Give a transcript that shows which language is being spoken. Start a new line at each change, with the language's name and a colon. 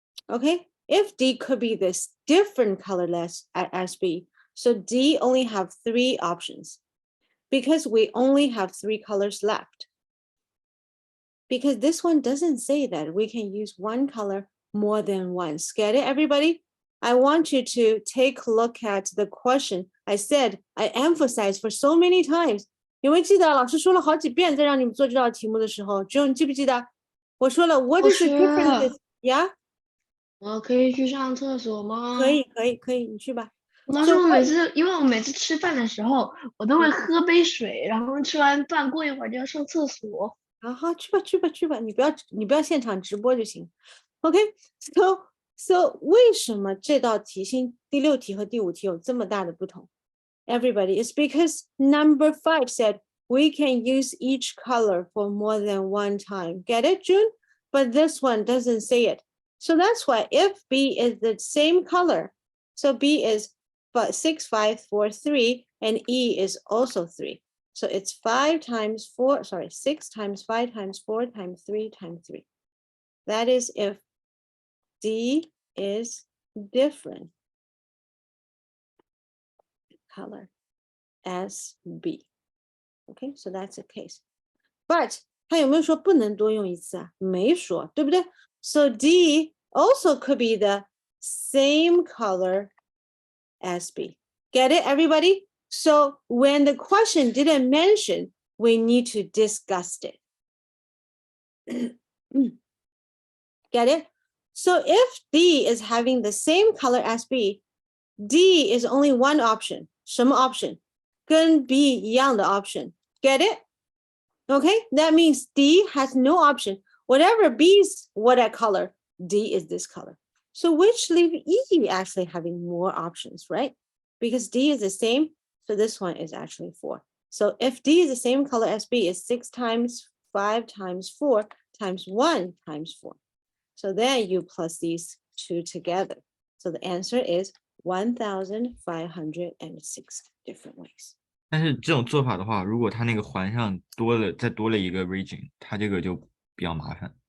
English: Okay, if D could be this different color as B, so D only have 3 options because we only have 3 colors left. Because this one doesn't say that we can use one color more than once. Get it, everybody? I want you to take a look at the question. I said, I emphasize for so many times.
Chinese: 你会记得老师说了好几遍，在让你们做这道题目的时候，只有你记不记得？我说了
English: ，What is the difference? Yeah，
Chinese: 我可以去上厕所吗？可以，你去吧。老师，因为我每次吃饭的时候，我都会喝杯水，然后吃完饭过一会儿就要上厕所。好，去吧，你不要现场直播就行。
English: OK，so
Chinese: 为什么这道题型第6题和第5题有这么大的不同
English: ？Everybody, it's because number 5 said we can use each color for more than one time. Get it, June? But this one doesn't say it. So that's why if B is the same color, so B is 6, 5, 4, 3, and E is also 3. So it's 5 times 4, 6 times 5 times 4 times 3 times 3. That is if D is different color as B. Okay, so that's the case. But
Chinese: 他有没有说不能多用一次啊？没说，对不对？
English: So D also could be the same color as B. Get it, everybody? So when the question didn't mention, we need to discuss it. Get it? So if D is having the same color as B, D is only one option.
Chinese: 什么
English: option?
Chinese: 跟 B 一样的
English: option. Get it? Okay, that means D has no option. Whatever B is what color, D is this color. So which leave E actually having more options, right? Because D is the same, so this one is actually 4. So if D is the same color as B, is 6 times 5 times 4 times 1 times 4. So then you plus these 2 together. So the answer is 1,506 different ways.
Chinese: 但是这种做法的话，如果它那个环上再多了一个 region， 它这个就比较麻烦。